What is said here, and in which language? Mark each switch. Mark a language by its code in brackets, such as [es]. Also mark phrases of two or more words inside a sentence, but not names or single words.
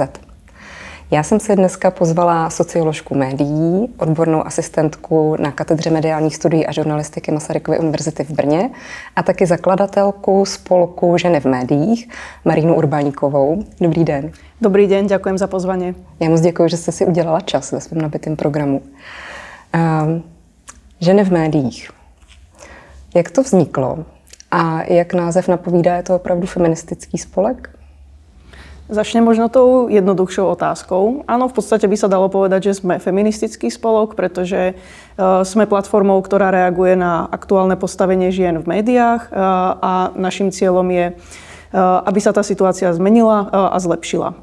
[cs] Já jsem si dneska pozvala socioložku médií, odbornou asistentku na katedře mediálních studií a žurnalistiky Masarykovy univerzity v Brně a taky zakladatelku spolku Ženy v médiích, Marínu Urbáníkovou. Dobrý den. Dobrý den, děkujem za pozvání. Já moc děkuji, že jste si udělala čas ve svém nabitém programu. Ženy v médiích. Jak to vzniklo a jak název napovídá, je to opravdu feministický spolek? [sk] Začnem možno tou jednoduchšou otázkou. Áno, v podstate by sa dalo povedať, že sme feministický spolok, pretože sme platformou, ktorá reaguje na aktuálne postavenie žien v médiách a našim cieľom je, aby sa tá situácia zmenila a zlepšila.